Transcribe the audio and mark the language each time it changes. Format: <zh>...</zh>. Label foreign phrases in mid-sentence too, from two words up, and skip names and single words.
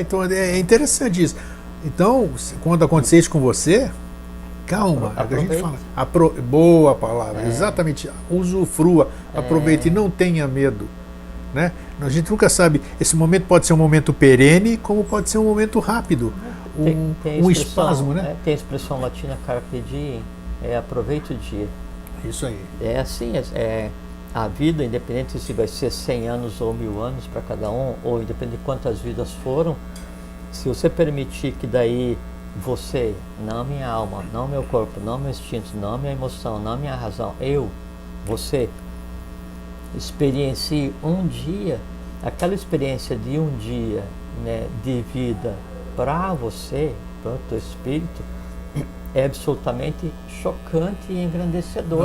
<pt>Então é interessante isso. Então, quando acontecer isso com você, calma, é o que a gente fala. Boa palavra, exatamente. Usufrua, aproveite, não tenha medo. Né? A gente nunca sabe, esse momento pode ser um momento perene, como pode ser um momento rápido, um espasmo, né? Tem a expressão latina</pt> <la>carpe diem,</la> <pt>aproveite o dia. Isso aí. É assim, a vida, independente se vai ser 100 anos ou 1000 anos para cada um, ou independente de quantas vidas foram, se você permitir que daí você, não minha alma, não meu corpo, não meu instinto, não minha emoção, não minha razão, você, experiencie um dia, aquela experiência de um dia, né, de vida para você, para o teu espírito, é absolutamente chocante e engrandecedor.</pt>